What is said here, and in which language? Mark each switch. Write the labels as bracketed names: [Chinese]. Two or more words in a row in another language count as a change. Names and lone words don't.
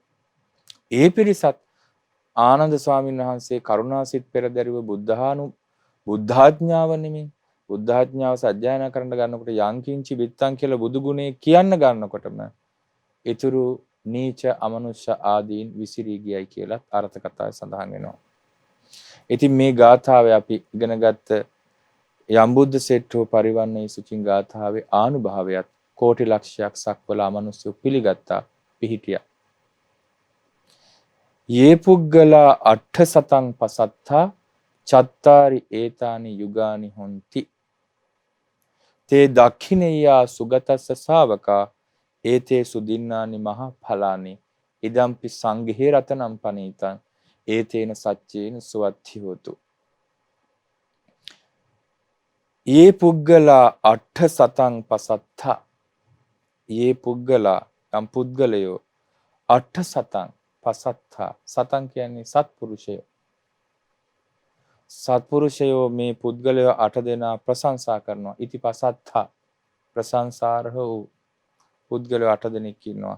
[Sinhala] ඒ පිරිසත් ආනන්ද ස්වාමීන් වහන්සේ කරුණාසිත පෙරදරිව බුද්ධාඥාව නෙමෙයි බුද්ධාඥාව සජ්ජායනා කරන්න ගන්නකොට [Pali] යංකින්චි විත්තං [Sinhala] කියලා බුදු ගුණේ කියන්න ගන්නකොටම ඊතුරු නීච අමනුෂ්‍ය ආදීන් විසිරී ගියයි කියලා අර්ථ කතාවේ සඳහන් වෙනවා. ඉතින් මේ ගාථාවේ අපි ඉගෙන ගත්ත යම් [Pali] බුද්ධ සෙට්ඨෝ පරිවන්නේ සුචින් [Sinhala] ගාථාවේ ආනුභාවයත් කෝටි ලක්ෂයක් සක්වලා මිනිස්සු පිළිගත්තා පිහිටියා. [Pali] යේ පුද්ගලා අට්ඨ සතං පසත්තා චත්තාරි ඒතානි යුගානි හොಂತಿ තේ දක්ඛිනේයා සුගතස්ස ශාවකා ඒතේ සුදින්නානි මහ ඵලානි ඉදම්පි සංඝේ රතනම් පනීතං ඒතේන සච්චේන සුවත්ති හෝතු. යේ පුද්ගලා අට්ඨ සතං පසත්තා යේ පුද්ගලා [Sinhala] යම් පුද්ගලයෝ [Pali] අට්ඨ සතං පසත්තා සතං [Sinhala] කියන්නේ සත්පුරුෂයෝ. සත්පුරුෂයෝ මේ පුද්ගලයෝ 8 දෙනා ප්‍රශංසා කරනවා. [Pali] ඉති පසත්තා [Sinhala] ප්‍රශංසාරහ වූ පුද්ගලයෝ 8 දෙනෙක් ඉන්නවා.